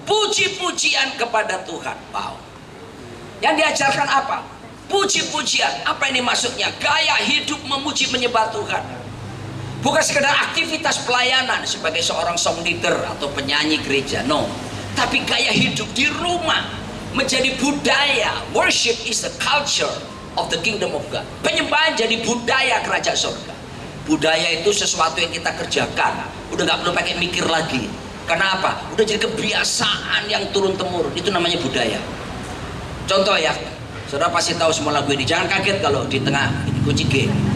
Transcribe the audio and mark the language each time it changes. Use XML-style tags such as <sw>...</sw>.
<id>Puji-pujian kepada Tuhan. Wow. Yang diajarkan apa? Puji-pujian. Apa ini maksudnya? Gaya hidup memuji menyembah Tuhan. Bukan sekedar aktivitas pelayanan sebagai seorang song leader atau penyanyi gereja, no. Tapi gaya hidup di rumah menjadi budaya.</id> <en>Worship is the culture of the kingdom of God.</en> <id>Penyembahan jadi budaya kerajaan surga. Budaya itu sesuatu yang kita kerjakan, udah nggak perlu pakai mikir lagi. Kenapa? Udah jadi kebiasaan yang turun temurun. Itu namanya budaya. Contoh ya, saudara pasti tahu semua lagu ini. Jangan kaget kalau di tengah ini kunci G.</id>